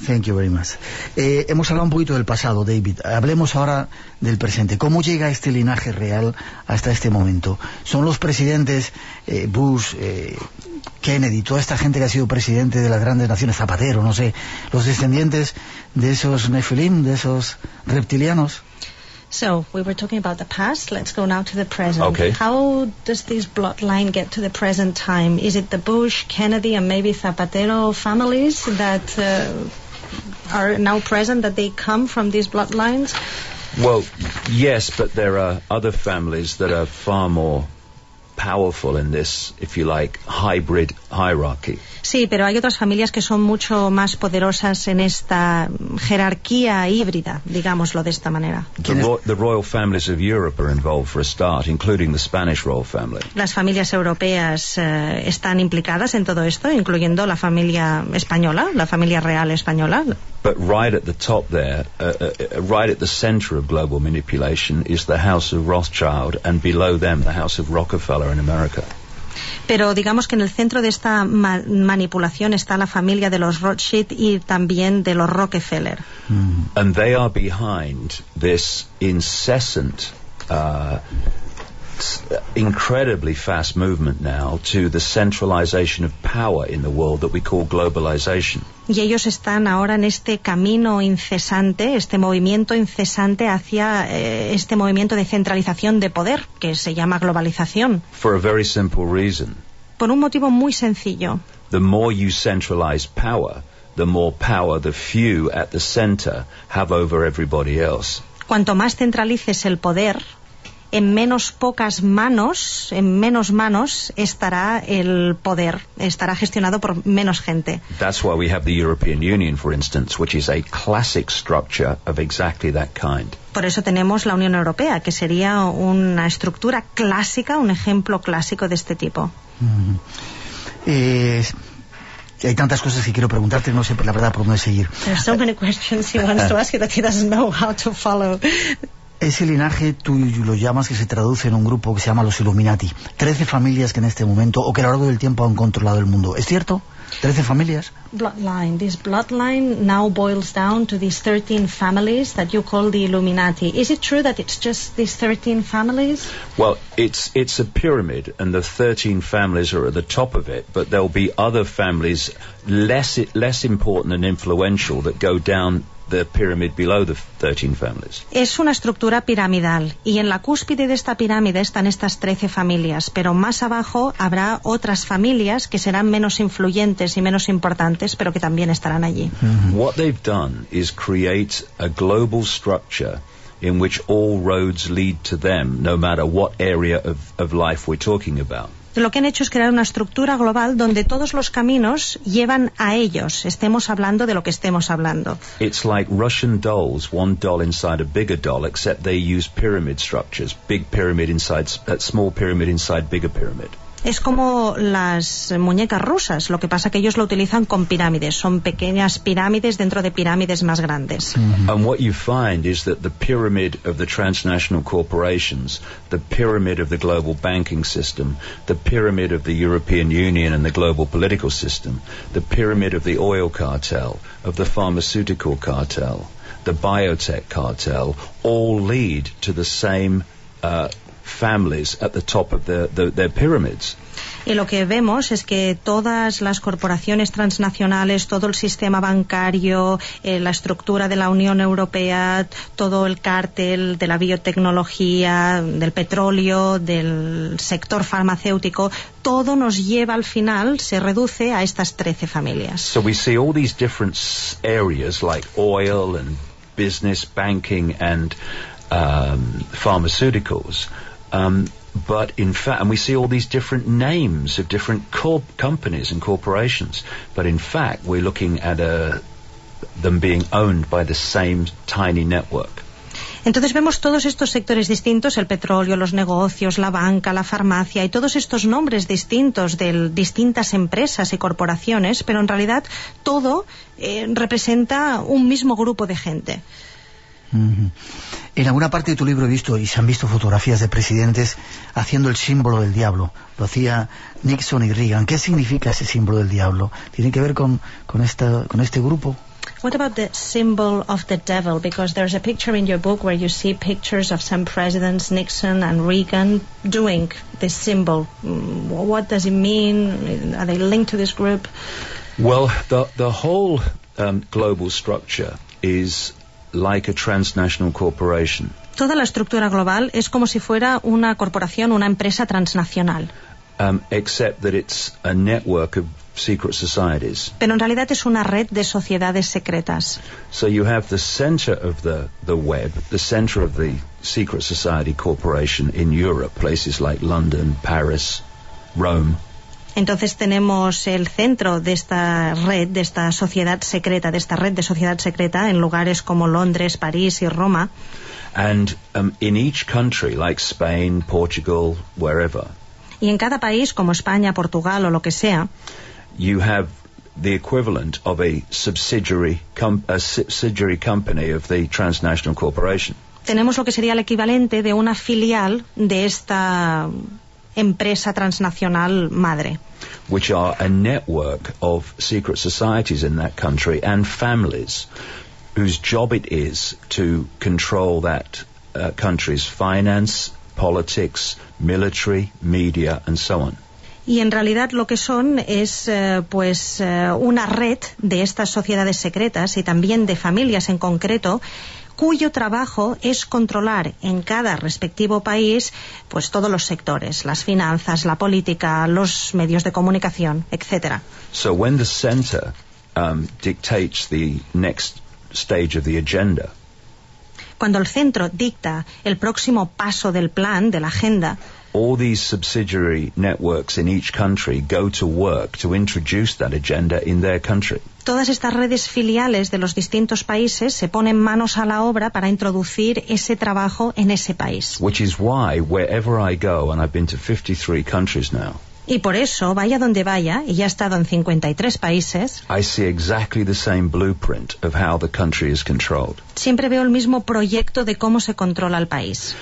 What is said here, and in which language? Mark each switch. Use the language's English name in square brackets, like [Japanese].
[English] Thank you very much. [Spanish] Hemos hablado un poquito del pasado, David. Hablemos ahora del presente. ¿Cómo llega este linaje real hasta este momento? ¿Son los presidentes Bush, Kennedy, toda esta gente que ha sido presidente de las grandes naciones, Zapatero, no sé, los descendientes de esos Nephilim, de esos reptilianos? [English] So, we were talking about the past, let's go now to the present. Okay. How does this bloodline get to the present time? Is it the Bush, Kennedy and maybe Zapatero families that are now present, that they come from these bloodlines? Well, yes, but there are other families that are far more powerful in this, if you like, hybrid hierarchy. [Spanish] Sí, pero hay otras familias que son mucho más poderosas en esta jerarquía híbrida, digámoslo de esta manera. [English] The royal families of Europe are involved for a start, including the Spanish royal family. [Spanish] Las familias europeas están implicadas en todo esto, incluyendo la familia española, la familia real española. [English] But right at the top there, right at the center of global manipulation is the House of Rothschild, and below them the House of Rockefeller in America. [Spanish] Pero digamos que en el centro de esta manipulación está la familia de los Rothschild y también de los Rockefeller. [English] And they are behind this incessant, incredibly fast movement now to the centralization of power in the world that we call globalization. [Spanish] Y ellos están ahora en este camino incesante, este movimiento incesante hacia este movimiento de centralización de poder que se llama globalización. [English] For a very simple reason. [Spanish] Por un motivo muy sencillo. [English] The more you centralize power, the more power the few at the center have over everybody else. [Spanish] Cuanto más centralices el poder, en menos pocas manos, en menos manos estará el poder, estará gestionado por menos gente. [English] That's why we have the European Union, for instance, which is a classic structure of exactly that kind. [Spanish] Por eso tenemos la Unión Europea, que sería una estructura clásica, un ejemplo clásico de este tipo. Hay tantas cosas que quiero preguntarte, no sé, la verdad, por dónde seguir. [English] There's so many questions he wants to ask you that he doesn't know how to follow. [Spanish] Ese linaje, tú lo llamas, que se traduce en un grupo que se llama los Illuminati. 13 familias que en este momento, o que a lo largo del tiempo han controlado el mundo. ¿Es cierto? 13 familias. [English] Bloodline. This bloodline now boils down to these 13 families that you call the Illuminati. Is it true that it's just these 13 families? Well, it's a pyramid, and the 13 families are at the top of it, but there'll be other families less important and influential that go down the pyramid below the 13 families. [Spanish] Es una estructura piramidal, y en la cúspide de esta pirámide están estas 13 familias, pero más abajo habrá otras familias que serán menos influyentes y menos importantes, pero que también estarán allí. [English] What they've done is create a global structure in which all roads lead to them, no matter what area of life we're talking about. [Spanish] Lo que han hecho es crear una estructura global donde todos los caminos llevan a ellos, estemos hablando de lo que estemos hablando. [English] It's like Russian dolls, one doll inside a bigger doll, except they use pyramid structures, big pyramid inside a small pyramid inside bigger pyramid. [Spanish] Es como las muñecas rusas, lo que pasa que ellos lo utilizan con pirámides, son pequeñas pirámides dentro de pirámides más grandes. [English] And what you find is that the pyramid of the transnational corporations, the pyramid of the global banking system, the pyramid of the European Union and the global political system, the pyramid of the oil cartel, of the pharmaceutical cartel, the biotech cartel, all lead to the same families at the top of their pyramids. [Spanish] Y lo que vemos es que todas las corporaciones transnacionales, todo el sistema bancario, la estructura de la Unión Europea, todo el cártel de la biotecnología, del petróleo, del sector farmacéutico, todo nos lleva al final, se reduce a estas 13 familias. [English] So we see all these different areas like oil and business, banking and pharmaceuticals. But in fact, and we see all these different names of different companies and corporations, but in fact we're looking at them being owned by the same tiny network. [Spanish] Entonces vemos todos estos sectores distintos, el petróleo, los negocios, la banca, la farmacia, y todos estos nombres distintos de distintas empresas y corporaciones, pero en realidad todo representa un mismo grupo de gente. En alguna parte de tu libro he visto y se han visto fotografías de presidentes haciendo el símbolo del diablo. Lo hacía Nixon y Reagan. ¿Qué significa ese símbolo del diablo? ¿Tiene que ver con este grupo? [English] What about the symbol of the devil? Because there's a picture in your book where you see pictures of some presidents, Nixon and Reagan, doing this symbol. What does it mean? Are they linked to this group? Well, the whole global structure is like a transnational corporation. [Spanish] Toda la estructura global es como si fuera una corporación, una empresa transnacional. [English] Except that it's a network of secret societies. [Spanish] Pero en realidad es una red de sociedades secretas. [English] So you have the center of the web, the center of the secret society corporation in Europe, places like London, Paris, Rome. [Spanish] Entonces tenemos el centro de esta red, de esta sociedad secreta, de esta red de sociedad secreta en lugares como Londres, París y Roma. [English] And in each country, like Spain, Portugal, wherever. [Spanish] Y en cada país, como España, Portugal o lo que sea, [English] you have the equivalent of a subsidiary company of the transnational corporation. [Spanish] Tenemos lo que sería el equivalente de una filial de esta empresa transnacional madre. [English] Which are a network of secret societies in that country and families whose job it is to control that country's finance, politics, military, media and so on. [Spanish] Y en realidad lo que son es una red de estas sociedades secretas y también de familias en concreto, cuyo trabajo es controlar en cada respectivo país pues todos los sectores, las finanzas, la política, los medios de comunicación, etcétera. [English] So when the center dictates the next stage of the agenda. [Spanish] Cuando el centro dicta el próximo paso del plan, de la agenda. [English] All these subsidiary networks in each country go to work to introduce that agenda in their country. [Spanish] Todas estas redes filiales de los distintos países se ponen manos a la obra para introducir ese trabajo en ese país. [English] Which is why, wherever I go, and I've been to 53 countries now, [Spanish] y por eso, vaya donde vaya, y ya he estado en 53 países, [English] I see exactly the same blueprint of how the country is controlled. [Spanish] Siempre veo el mismo proyecto de cómo se controla el país.